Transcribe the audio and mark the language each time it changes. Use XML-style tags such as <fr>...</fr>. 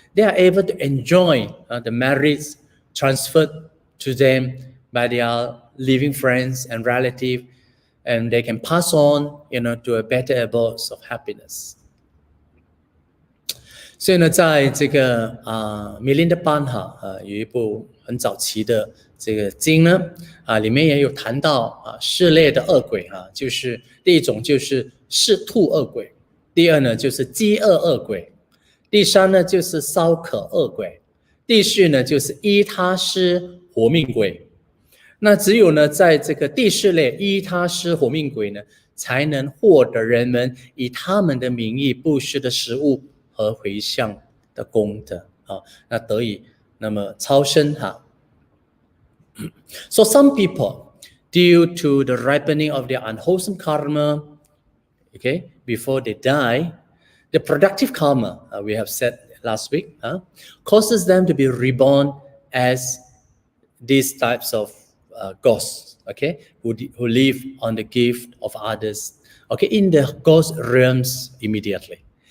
<en>They are able to enjoy the merits transferred to them by their living friends and relatives, and they can pass on, to a better abode of happiness.</en> <zh>所以呢，在这个Milinda Panha有一部很早期的这个经呢里面也有谈到4类的恶鬼就是第一种就是嗜吐恶鬼，第二呢就是饥饿恶鬼，第三呢就是烧渴恶鬼，第4呢就是依他施活命鬼。那只有呢在这个第4类依他施活命鬼呢，才能获得人们以他们的名义布施的食物和回向的功德那得以那么超生</zh> <en>So some people, due to the ripening of their unwholesome karma, okay, before they die, the productive karma we have said last week causes them to be reborn as these types of ghosts, okay, who live on the gift of others, okay, in the ghost realms immediately.</en>